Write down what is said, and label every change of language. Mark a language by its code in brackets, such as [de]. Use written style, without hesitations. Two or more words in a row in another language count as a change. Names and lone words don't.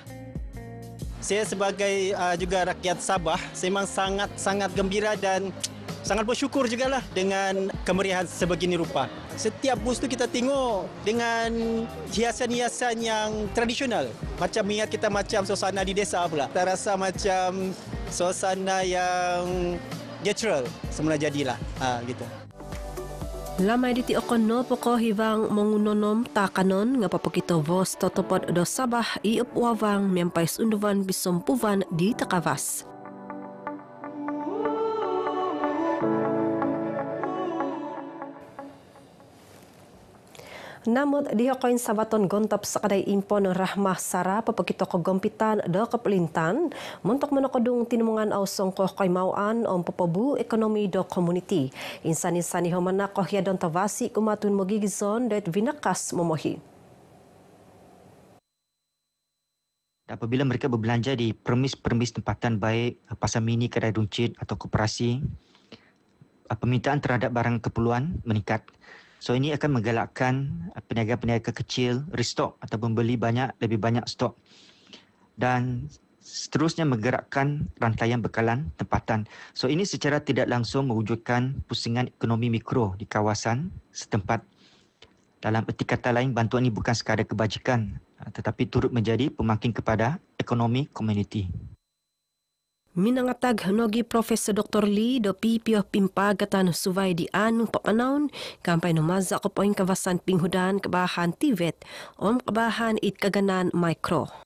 [ms] Saya sebagai juga rakyat Sabah, saya memang sangat gembira dan sangat bersyukur juga lah dengan kemeriahan sebegini rupa. Setiap bus tu kita tengok dengan hiasan-hiasan yang tradisional. Macam ingat kita macam suasana di desa pula. Kita rasa macam suasana yang natural semula jadilah. Gitu. [dtp] Lamai diti okon no poko hiwang mengunonom takanon ngapapakito vos totopod do Sabah iup wawang mempai sunduvan bisompuvan di Takavas. Namun dihakoin sabaton gontop sakadai impon Rahmah Sara papakito kagompitan do kepelintan montok menokodung tinumungan ausong ko kaimauan om papabu ekonomi do community. Insan-insan ihomana ko hiadon tavasi kumatun mogigizon det vinakas momohi. [ms] Apabila mereka berbelanja di permis-permis tempatan baik pasar mini, kedai runcit atau koperasi, permintaan terhadap barang keperluan meningkat. So ini akan menggalakkan peniaga-peniaga kecil restock atau membeli lebih banyak stok dan seterusnya menggerakkan rantaian bekalan tempatan. So ini secara tidak langsung mewujudkan pusingan ekonomi mikro di kawasan setempat. Dalam erti kata lain, bantuan ini bukan sekadar kebajikan tetapi turut menjadi pemakin kepada ekonomi komuniti. [dtp] Minangatag nogi Profesor Dr. Lee do pipio pimpagatan suvay di anu papanaon kampay numaza ko poing kawasan pinghudan kabahan Tivet kabahan it kaganan mikro.